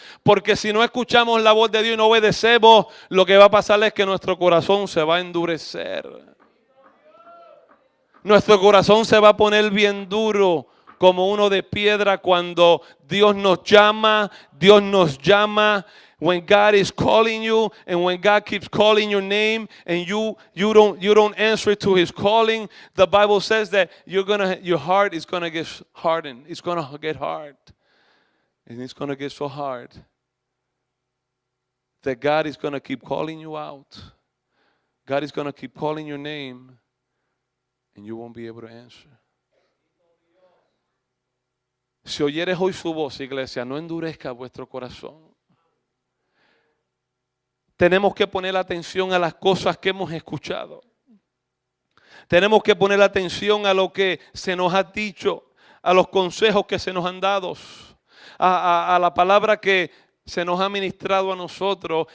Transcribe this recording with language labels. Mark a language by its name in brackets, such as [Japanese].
[Spanish] Porque si no escuchamos la voz de Dios y no obedecemos, lo que va a pasar es que nuestro corazón se va a endurecer. Nuestro corazón se va a poner bien duro como uno de piedra cuando Dios nos llama. Dios nos llama. [English] When God is calling you and when God keeps calling your name and you don't answer to His calling, the Bible says that your heart is gonna get hardened. It's gonna get hard, and it's gonna get so hard that God is going to keep calling you out. God is going to keep calling your name and you won't be able to answer. [Spanish] Si oyeres hoy su voz, iglesia, no endurezca vuestro corazón. Tenemos que poner atención a las cosas que hemos escuchado. Tenemos que poner atención a lo que se nos ha dicho, a los consejos que se nos han dado, a la palabra que se nos ha ministrado a nosotros.